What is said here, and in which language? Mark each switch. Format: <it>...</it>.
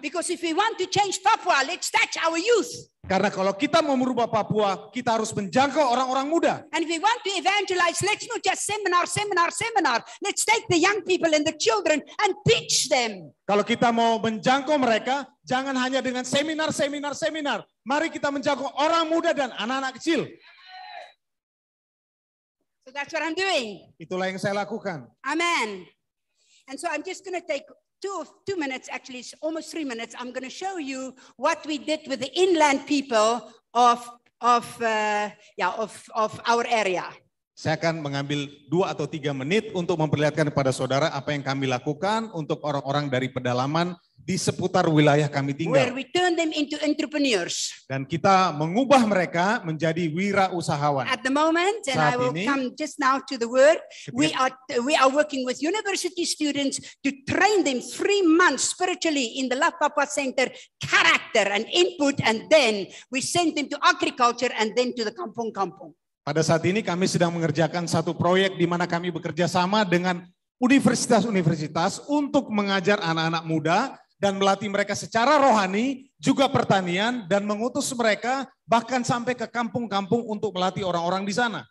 <en>Because if we want to change Papua, let's touch our youth.</en> <id>Karena kalau kita mau merubah Papua, kita harus menjangkau orang-orang muda.</id> <en>And if we want to evangelize, let's not just seminar. Let's take the young people and the children and teach them.</en> <id>Kalau kita mau menjangkau mereka, jangan hanya dengan seminar. Mari kita menjangkau orang muda dan anak-anak kecil.</id> <en>So that's what I'm doing.</en> <id>Itulah yang saya lakukan.</id> <en>Amen. And so I'm just going to take 2 minutes, actually it's almost 3 minutes. I'm going to show you what we did with the inland people of our area.</en> <id>Saya akan mengambil 2 atau 3 menit untuk memperlihatkan kepada saudara apa yang kami lakukan untuk orang-orang dari pedalaman di seputar wilayah kami tinggal.</id> <en>Where we turn them into entrepreneurs.</en> <id>Dan kita mengubah mereka menjadi wirausahawan.</id> <en>At the moment, and I will come just now to the word, we are working with university students to train them 3 months spiritually in the Love Papua Center, character and input, and then we send them to agriculture and then to the kampung-kampung.</en> <id>Pada saat ini kami sedang mengerjakan satu proyek di mana kami bekerja sama dengan universitas-universitas untuk mengajar anak-anak muda dan melatih mereka secara rohani, juga pertanian, dan mengutus mereka bahkan sampai ke kampung-kampung untuk melatih orang-orang di sana.</id>